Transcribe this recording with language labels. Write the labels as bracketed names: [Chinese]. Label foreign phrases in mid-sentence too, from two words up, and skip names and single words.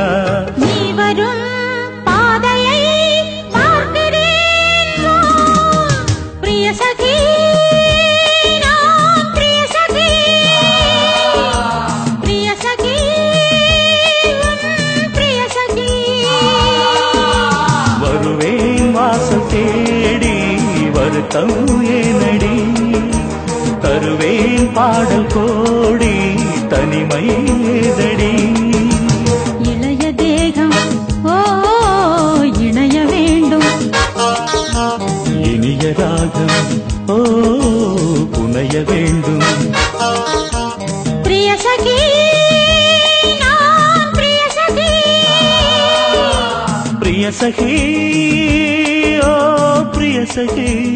[Tamil] நீ வரும் பாதையை பார்க்கிறேன் [Hindi] प्रिय सखी प्रिय सखी प्रिय सखी प्रिय सखी [Tamil] வருவேன் வாசல் தேடி வருத்தம் ஏனடி தருவேன் பாடல் கோடி தனிமை ஏதடி இளைய தேகம் ஓ இணைய வேண்டும் இனிய ராகம் ஓ புனைய வேண்டும் [Hindi] प्रिय सखी प्रिय सखी प्रिय सखी ओ [Tamil] பிரிய சகி